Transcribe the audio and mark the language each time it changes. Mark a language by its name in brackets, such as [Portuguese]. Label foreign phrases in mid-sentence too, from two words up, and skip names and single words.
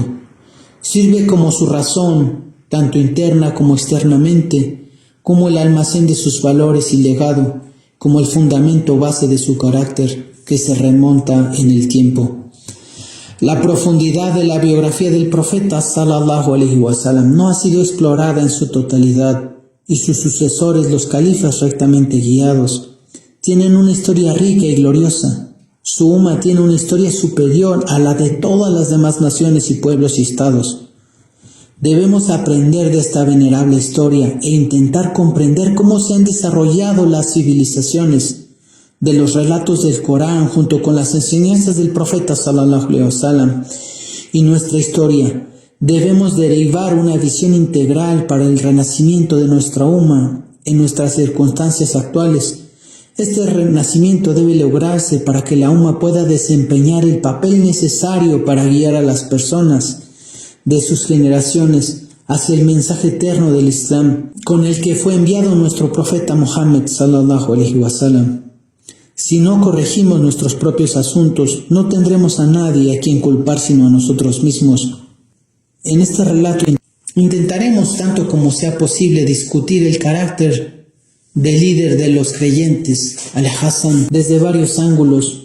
[Spanish] Sirve como su razón, tanto interna como externamente, como el almacén de sus valores y legado, como el fundamento base de su carácter, que se remonta en el tiempo. La profundidad de la biografía del profeta [Arabic] صلى الله عليه وسلم [Spanish] no ha sido explorada en su totalidad, y sus sucesores, los califas rectamente guiados, tienen una historia rica y gloriosa. Su umma tiene una historia superior a la de todas las demás naciones y pueblos y estados. Debemos aprender de esta venerable historia e intentar comprender cómo se han desarrollado las civilizaciones de los relatos del Corán junto con las enseñanzas del profeta [Arabic] صلى الله عليه وسلم [Spanish] y nuestra historia. Debemos derivar una visión integral para el renacimiento de nuestra umma en nuestras circunstancias actuales. Este renacimiento debe lograrse para que la umma pueda desempeñar el papel necesario para guiar a las personas de sus generaciones hacia el mensaje eterno del Islam con el que fue enviado nuestro profeta Muhammad [Arabic] صلى الله عليه وسلم. [Spanish] Si no corregimos nuestros propios asuntos, no tendremos a nadie a quien culpar sino a nosotros mismos. En este relato intentaremos tanto como sea posible discutir el carácter del líder de los creyentes, Al-Hasan, desde varios ángulos.